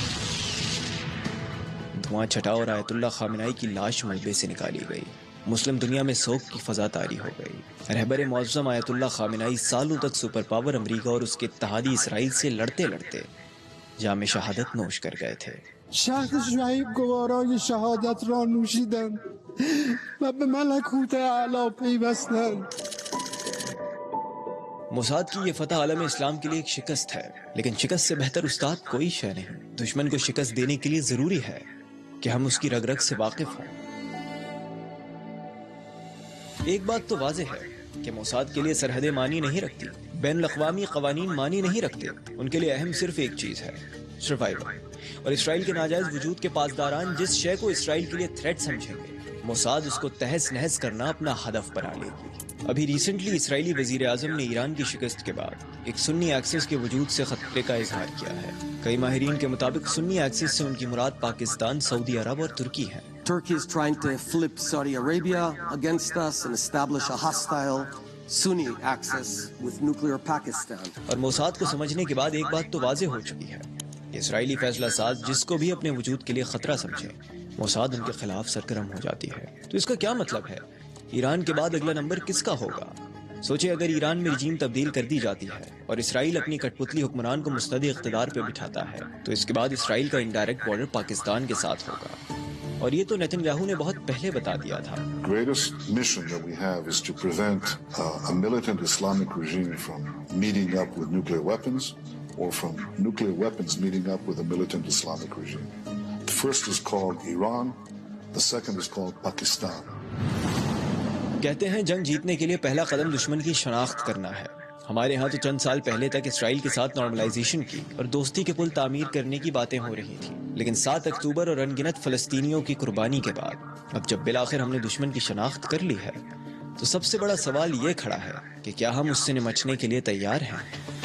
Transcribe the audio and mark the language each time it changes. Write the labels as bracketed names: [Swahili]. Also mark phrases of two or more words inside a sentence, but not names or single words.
[Urdu] دھواں چھٹا اور آیت اللہ خامنائی کی لاش ملبے سے نکالی گئی، مسلم دنیا میں سوگ کی فضا طاری ہو گئی۔ رہبر معظم آیت اللہ خامنائی سالوں تک [English] super power [Urdu] امریکہ اور اس کے اتحادی اسرائیل سے لڑتے لڑتے جام شہادت نوش کر گئے تھے۔ [Persian] شخص شهید گوارای شهادت را نوشیدند و به ملکوت اعلی پیوستند۔ [Urdu] موساد کی یہ فتح عالم اسلام کے لیے ایک شکست ہے، لیکن شکست سے بہتر استاد کوئی شے نہیں۔ دشمن کو شکست دینے کے لیے ضروری ہے کہ ہم اس کی رگ رگ سے واقف ہوں۔ ایک بات تو واضح ہے کہ موساد کے لیے سرحدیں معنی نہیں رکھتی، بین الاقوامی قوانین معنی نہیں رکھتے، ان کے لیے اہم صرف ایک چیز ہے، سروائیول۔ اور اسرائیل کے ناجائز وجود کے پاسداران جس شے کو اسرائیل کے لیے تھریٹ سمجھیں گے، موساد اس کو تہس نہس کرنا اپنا ہدف بنا لے گی۔ ابھی ریسنٹلی اسرائیلی وزیر اعظم نے ایران کی شکست کے بعد ایک [English] Sunni axis [Urdu] کے وجود سے خطرے کا اظہار کیا ہے۔ کئی ماہرین کے مطابق [English] Sunni axis [Urdu] سے ان کی مراد پاکستان، سعودی عرب اور ترکی ہے۔ [English] Turkey is trying to flip Saudi Arabia against us and establish a hostile Sunni axis with nuclear Pakistan. [Urdu] اور موساد کو سمجھنے کے بعد ایک بات تو واضح ہو چکی ہے، اسرائیلی فیصلہ ساز جس کو بھی اپنے وجود کے لیے خطرہ سمجھے، موساد ان کے خلاف سرگرم ہو جاتی ہے۔ تو اس کا کیا مطلب ہے؟ ایران کے بعد اگلا نمبر کس کا ہوگا؟ سوچے اگر ایران میں رجیم تبدیل کر دی جاتی ہے اور اسرائیل اپنی کٹ پتلی حکمران کو مستعد اقتدار پہ بٹھاتا ہے تو اس کے بعد اسرائیل کا [English] indirect border [Urdu] پاکستان کے ساتھ ہوگا، اور یہ تو نیتن یاہو نے بہت پہلے بتا دیا تھا۔ [English] Greatest mission that we have is to prevent a militant Islamic regime from meeting up with nuclear weapons or from nuclear weapons meeting up with a militant Islamic regime. The first is called Iran, the second is called Pakistan. [Urdu] کہتے ہیں جنگ جیتنے کے لیے پہلا قدم دشمن کی شناخت کرنا ہے۔ ہمارے ہاں تو چند سال پہلے تک اسرائیل کے ساتھ نارملائزیشن کی اور دوستی کے پل تعمیر کرنے کی باتیں ہو رہی تھیں، لیکن 7 اکتوبر اور انگنت فلسطینیوں کی قربانی کے بعد اب جب بالآخر ہم نے دشمن کی شناخت کر لی ہے تو سب سے بڑا سوال یہ کھڑا ہے کہ کیا ہم اس سے نمٹنے کے لیے تیار ہیں؟